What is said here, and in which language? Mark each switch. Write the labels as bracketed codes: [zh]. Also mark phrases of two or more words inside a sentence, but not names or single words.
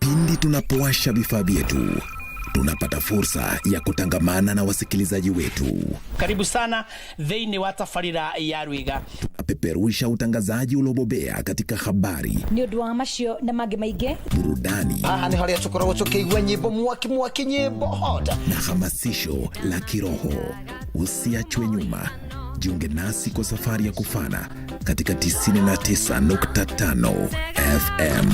[sw] pindi tunapowasha vifaa vyetu, tunapata fursa ya kutangamana na wasikilizaji wetu. Karibu sana [ki] thĩinĩ wa tabarĩra ya Rwiga. [sw] Tunapeperusha utangazaji uliobobea katika habari, [ki] ni ũndũ wa macio na mangĩ maingĩ, [sw] burudani, [ki] ni harĩa tũkoragwo tũkĩigua nyĩmbo mwaki nyĩmbo hoda, [sw] na hamasisho la kiroho. Usiachwe nyuma. Jiunge nasi kwa safari ya kufana katika 99.5 FM.